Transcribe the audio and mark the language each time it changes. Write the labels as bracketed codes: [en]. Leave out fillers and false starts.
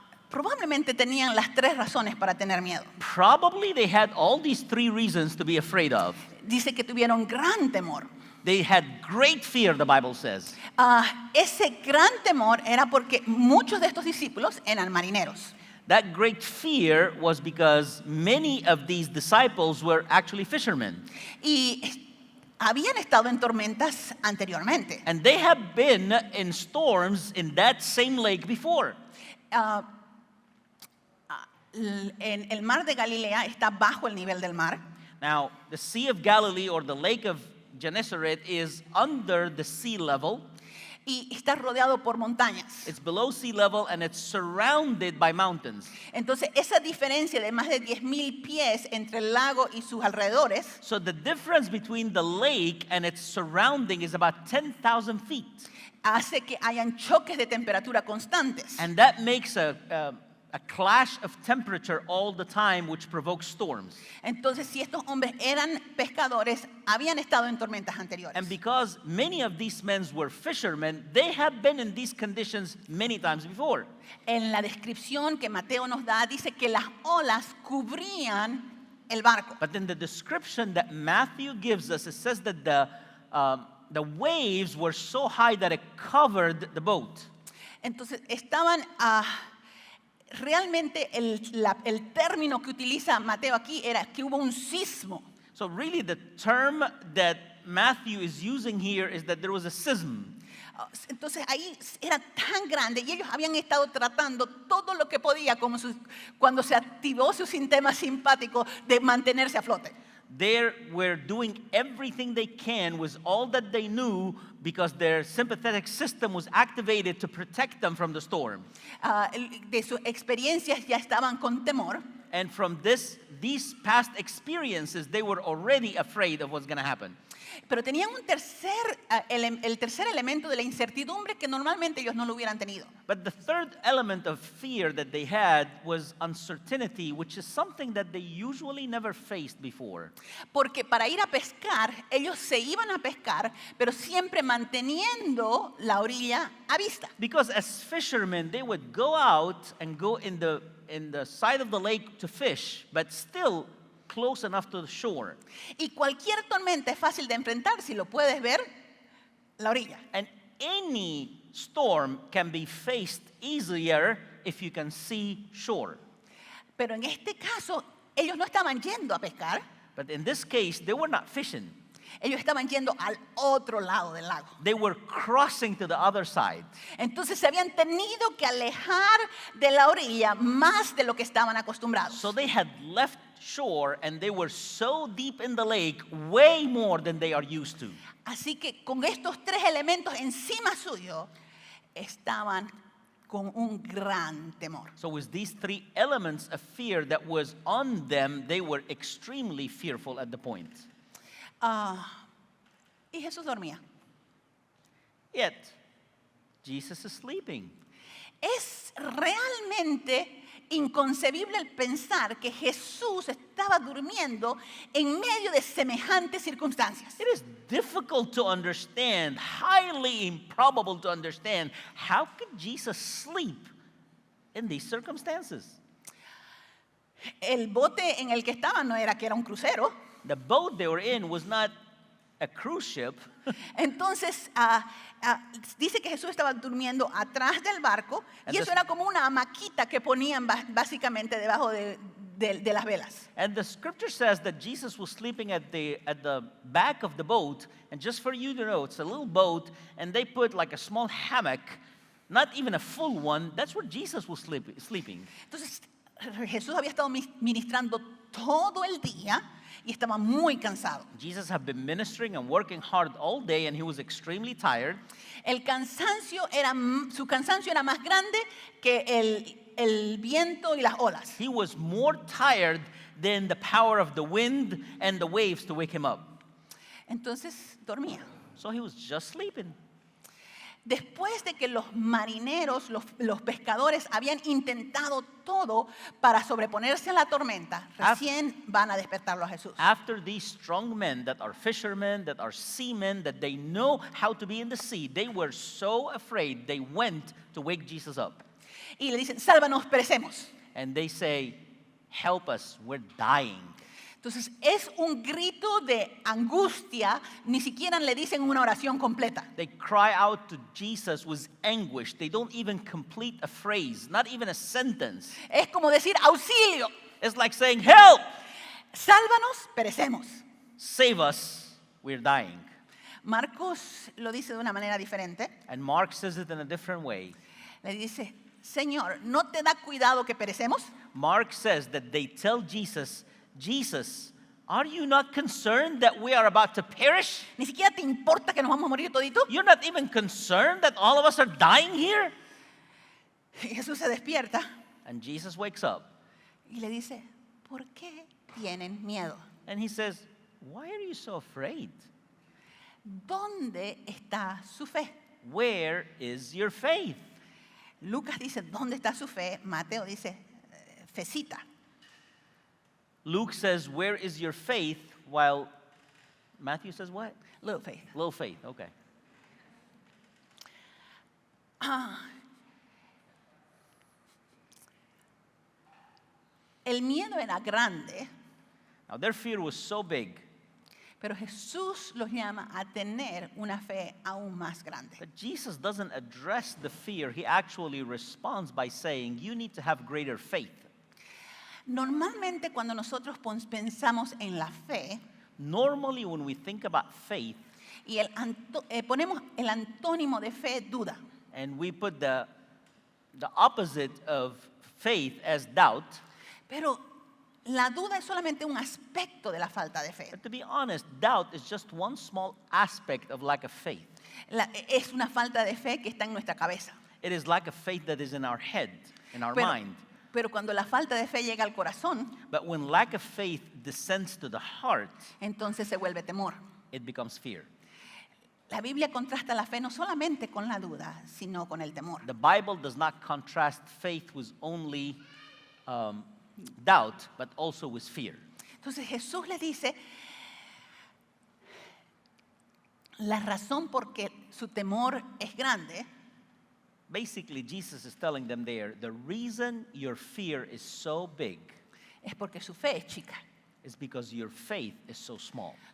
[es] probablemente tenían las tres razones para tener miedo. [en] probably they had all these three reasons to be afraid of. [es] Dice que tuvieron gran temor. [en] They had great fear, the Bible says. [es] Ese gran temor era porque muchos de estos discípulos eran marineros. [en] That great fear was because many of these disciples were actually fishermen. [es] Y habían estado en tormentas anteriormente. [en] And they have been in storms in that same lake before. [es] En el mar de Galilea está bajo el nivel del mar. [en] Now, the Sea of Galilee or the Lake of Gennesaret is under the sea level. [es] Y está rodeado por montañas. [en] It's below sea level and it's surrounded by mountains. [es] Entonces, esa diferencia de más de 10,000 pies entre el lago y sus alrededores [en] So the difference between the lake and its surrounding is about 10,000 feet. [es] hace que hayan choques de temperatura constantes. [en] And that makes a clash of temperature all the time, which provokes storms. [es] Entonces, si estos hombres eran pescadores, habían estado en tormentas anteriores. [en] And because many of these men were fishermen, they had been in these conditions many times before. [es] En la descripción que Mateo nos da, dice que las olas cubrían el barco. [en] But in the description that Matthew gives us, it says that the waves were so high that it covered the boat. [es] Entonces, estaban realmente el término que utiliza Mateo aquí era que hubo un sismo. [en] So really the term that Matthew is using here is that there was a schism. [es] Entonces ahí era tan grande y ellos habían estado tratando todo lo que podía cuando se activó su sistema simpático de mantenerse a flote. [en] They were doing everything they can with all that they knew because their sympathetic system was activated to protect them from the storm. [es] De sus experiencias ya estaban con temor. [en] And from this these past experiences, they were already afraid of what's going to happen. [es] Pero tenían el tercer elemento de la incertidumbre que normalmente ellos no lo hubieran tenido. [en] But the third element of fear that they had was uncertainty, which is something that they usually never faced before. [es] Porque para ir a pescar, ellos se iban a pescar, pero siempre manteniendo la orilla a vista. [en] Because as fishermen, they would go out and go in the side of the lake to fish, but still close enough to the shore. [es] Y cualquier tormenta es fácil de enfrentar si lo puedes ver, la orilla. [en] And any storm can be faced easier if you can see shore. [es] Pero en este caso, ellos no estaban yendo a pescar, [en] But in this case, they were not fishing. [es] ellos estaban yendo al otro lado del lago. [en] They were crossing to the other side. [es] Entonces se habían tenido que alejar de la orilla más de lo que estaban acostumbrados. [en] So they had left shore and they were so deep in the lake, way more than they are used to. [es] Así que con estos tres elementos encima suyo, estaban con un gran temor. [en] So with these three elements of fear that was on them, they were extremely fearful at the point. [es] Y Jesús dormía. [en] Yet, Jesus is sleeping. [es] Es realmente inconcebible el pensar que Jesús estaba durmiendo en medio de semejantes circunstancias. [en] It is difficult to understand, highly improbable to understand, how could Jesus sleep in these circumstances? [es] El bote en el que estaban no era que era un crucero. [en] The boat they were in was not a cruise ship. [es] Entonces, dice que Jesús estaba durmiendo atrás del barco y Entonces- eso era como una hamaquita que ponían básicamente debajo de las velas. [en] And the scripture says that Jesus was sleeping at the back of the boat. And just for you to know, it's a little boat, and they put like a small hammock, not even a full one. That's where Jesus was sleeping. [es] Entonces, Jesús había estado ministrando todo el día y estaba muy cansado. [en] Jesus had been ministering and working hard all day, and he was extremely tired. [es] Su cansancio era más grande que el viento y las olas. [en] He was more tired than the power of the wind and the waves to wake him up. [es] Entonces dormía. [en] So he was just sleeping. [es] Después de que los marineros, los pescadores habían intentado todo para sobreponerse a la tormenta, recién van a despertarlo a Jesús. [en] After these strong men that are fishermen, that are seamen, that they know how to be in the sea, they were so afraid they went to wake Jesus up. [es] Y le dicen, sálvanos, perecemos. [en] And they say, help us, we're dying. [es] Entonces es un grito de angustia, ni siquiera le dicen una oración completa. [en] They cry out to Jesus with anguish. They don't even complete a phrase, not even a sentence. [es] Es como decir, auxilio, [en] It's like saying, help, [es] sálvanos, perecemos. [en] save us, we're dying. [es] Marcos lo dice de una manera diferente. [en] And Mark says it in a different way. [es] Le dice, Señor, ¿no te da cuidado que perecemos? [en] Mark says that they tell Jesus, Jesus, are you not concerned that we are about to perish? [es] ¿Ni siquiera te importa que nos vamos a morir toditos? [en] You're not even concerned that all of us are dying here? [es] Y Jesús se despierta [en] And Jesus wakes up [es] y le dice, ¿por qué tienen miedo? [en] and he says, why are you so afraid? [es] ¿Dónde está su fe? [en] Where is your faith? [es] Lucas dice, ¿dónde está su fe? Mateo dice, fecita. [en] Luke says, where is your faith? While Matthew says what? Little faith. Little faith, okay. [es] El miedo era grande, [en] Now their fear was so big [es] pero Jesús los llama a tener una fe aún más grande. [en] that Jesus doesn't address the fear. He actually responds by saying, you need to have greater faith. [es] Normalmente cuando nosotros pensamos en la fe [en] Normally, when we think about faith [es] y ponemos el antónimo de fe, duda. [en] and we put the opposite of faith as doubt, [es] Pero la duda es solamente un aspecto de la falta de fe. [en] but to be honest, doubt is just one small aspect of lack of faith. [es] Es una falta de fe que está en nuestra cabeza. [en] It is lack of faith that is in our head, in our [es] Pero [en] mind. [es] Pero cuando la falta de fe llega al corazón, [en] But when lack of faith descends to the heart, [es] entonces se vuelve temor. [en] it becomes fear. [es] La Biblia contrasta la fe no solamente con la duda, sino con el temor. [en] The Bible does not contrast faith with only doubt, but also with fear. [es] Entonces Jesús le dice la razón por qué su temor es grande [en] Basically, Jesus is telling them there, the reason your fear is so big [es] es porque su fe es chica. [en] is because your faith is so small.